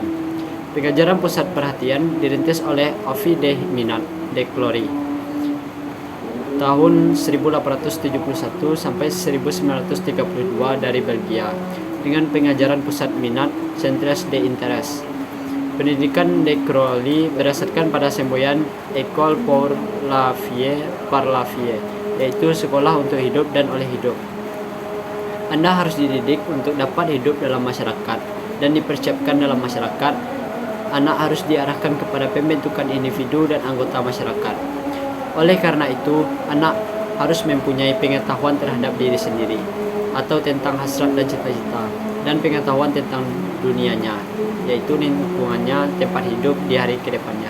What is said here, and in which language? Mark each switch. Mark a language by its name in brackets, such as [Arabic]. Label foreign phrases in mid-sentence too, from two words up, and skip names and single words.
[Indonesian] Pengajaran pusat perhatian dirintis oleh Ovid Minat de Clory tahun 1871 sampai 1932 dari Belgia dengan pengajaran pusat minat [French] Centres d'Intérêt. [Indonesian] Pendidikan de Clory berdasarkan pada semboyan [French] École pour la vie par la vie, [Indonesian] yaitu sekolah untuk hidup dan oleh hidup. Anda harus dididik untuk dapat hidup dalam masyarakat dan dipersiapkan dalam masyarakat. Anak harus diarahkan kepada pembentukan individu dan anggota masyarakat. Oleh karena itu, anak harus mempunyai pengetahuan terhadap diri sendiri atau tentang hasrat dan cita-cita, dan pengetahuan tentang dunianya, yaitu lingkungannya, tempat hidup di hari kedepannya.